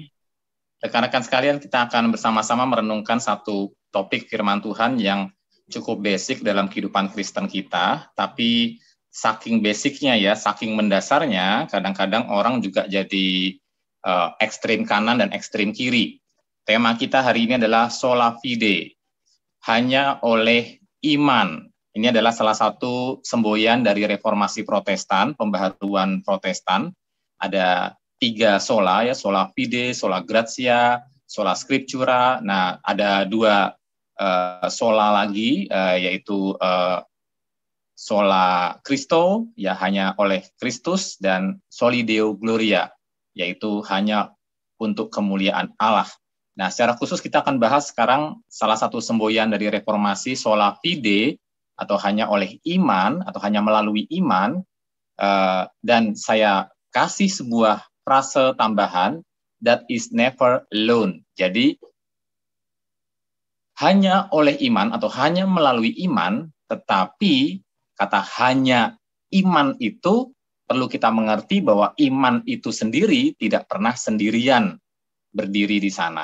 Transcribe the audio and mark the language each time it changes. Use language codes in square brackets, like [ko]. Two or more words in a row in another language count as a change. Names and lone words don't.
[id] Rekan-rekan sekalian, kita akan bersama-sama merenungkan satu topik firman Tuhan yang cukup basic dalam kehidupan Kristen kita, tapi saking basicnya ya, saking mendasarnya, kadang-kadang orang juga jadi ekstrim kanan dan ekstrim kiri. Tema kita hari ini adalah [la] sola fide, [id] hanya oleh iman. Ini adalah salah satu semboyan dari reformasi Protestan, pembaharuan Protestan. Ada 3 sola ya, [la] sola fide, sola gratia, sola scriptura. [id] Nah, ada 2 sola lagi, yaitu [la] sola Christo, [id] ya hanya oleh Kristus, dan [la] soli Deo gloria, [id] yaitu hanya untuk kemuliaan Allah. Nah, secara khusus kita akan bahas sekarang salah satu semboyan dari reformasi, [la] sola fide, [id] atau hanya oleh iman, atau hanya melalui iman, dan saya kasih sebuah frase tambahan, [en] that is never alone. [id] Jadi, hanya oleh iman atau hanya melalui iman, tetapi kata hanya iman itu perlu kita mengerti bahwa iman itu sendiri tidak pernah sendirian berdiri di sana.